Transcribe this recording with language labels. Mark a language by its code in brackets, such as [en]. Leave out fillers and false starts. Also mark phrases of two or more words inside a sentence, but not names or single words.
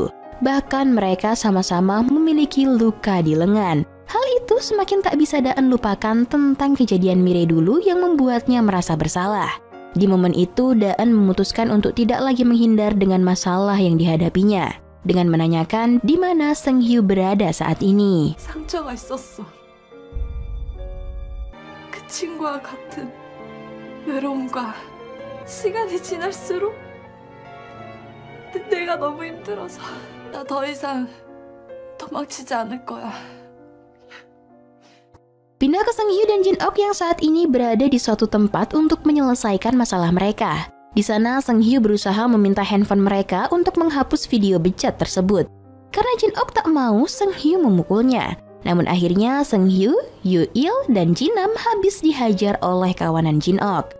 [id] Bahkan mereka sama-sama memiliki luka di lengan. Hal itu semakin tak bisa Da-eun lupakan tentang kejadian Mire dulu yang membuatnya merasa bersalah. Di momen itu, Da-eun memutuskan untuk tidak lagi menghindar dengan masalah yang dihadapinya, dengan menanyakan di mana Seung-hyu berada saat ini. [ko] 상처가 있었어. 그 친구와 같은 외로움과 시간이 지날수록 내가 너무 힘들어서 나 더 이상 도망치지 않을 거야. [id] Pindah ke Seung-hyu dan Jin-ok yang saat ini berada di suatu tempat untuk menyelesaikan masalah mereka. Di sana, Seung-hyu berusaha meminta handphone mereka untuk menghapus video bejat tersebut. Karena Jin-ok tak mau, Seung-hyu memukulnya. Namun akhirnya Seung-hyu, Yoo-il, dan Ji-nam habis dihajar oleh kawanan Jin-ok.